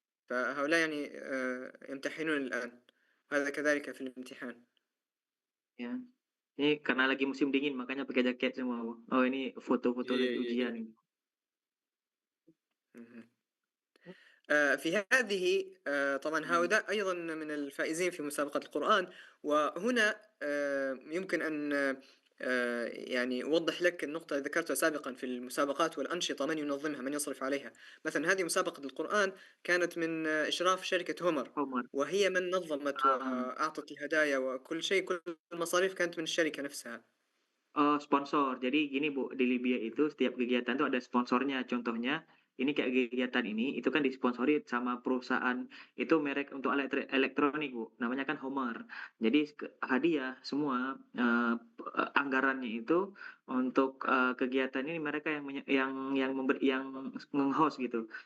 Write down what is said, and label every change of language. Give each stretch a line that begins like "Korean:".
Arabic: فهؤلاء يعني يمتحنون الآن، هذا كذلك في الامتحان.
Indonesian: ya. Ini karena lagi musim dingin makanya pakai jaket semua, Bu. Oh, ini foto-foto lagi Iya. ujian.
Arabic: في هذه طبعا هؤلاء أيضا من الفائزين في مسابقة القرآن. وهنا يمكن أن يعني أوضح لك النقطة اللي ذكرتها سابقا في المسابقات والأنشطة، من ينظمها، من يصرف عليها. مثلا هذه مسابقة القرآن كانت من إشراف شركة هومر، وهي من نظمت وأعطت الهدايا وكل شيء، كل المصاريف كانت من الشركة نفسها.
Indonesian: Oh, sponsor. Jadi gini, Bu, di Libya itu setiap kegiatan tuh ada sponsornya. Contohnya, ini kayak kegiatan ini, itu kan disponsori sama perusahaan, itu merek untuk elektronik, Bu. Namanya kan Homer. Jadi hadiah semua anggarannya itu untuk kegiatan ini mereka yang nge-host gitu.